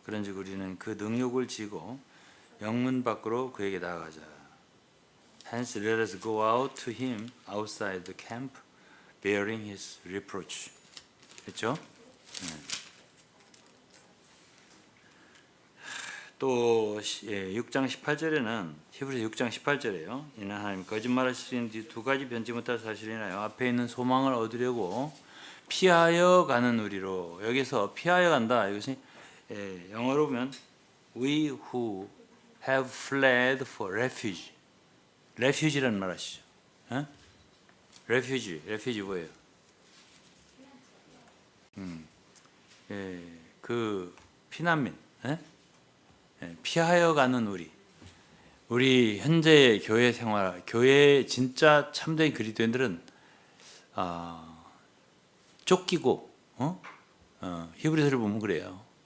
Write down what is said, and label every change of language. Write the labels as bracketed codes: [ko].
[ko] 그런즉 우리는 그 능욕을 지고 영문 밖으로 그에게 나아가자. [en] Hence let us go out to him outside the camp, bearing his reproach. [ko] 그렇죠? 또 6장 18절에는 히브리서 6장 18절에요. 이는 하나님 거짓말하실 수 있는 두 가지 변치 못할 사실이나요. 앞에 있는 소망을 얻으려고 피하여 가는 우리로. 여기서 피하여 간다. 이것이 영어로 보면 [en] we who have fled for refuge. [ko] refuge라는 말 아시죠? refuge 뭐예요? 그 피난민. 피하여 가는 우리 현재의 교회 생활, 교회 진짜 참된 그리스도인들은 쫓기고, 히브리서를 보면 그래요.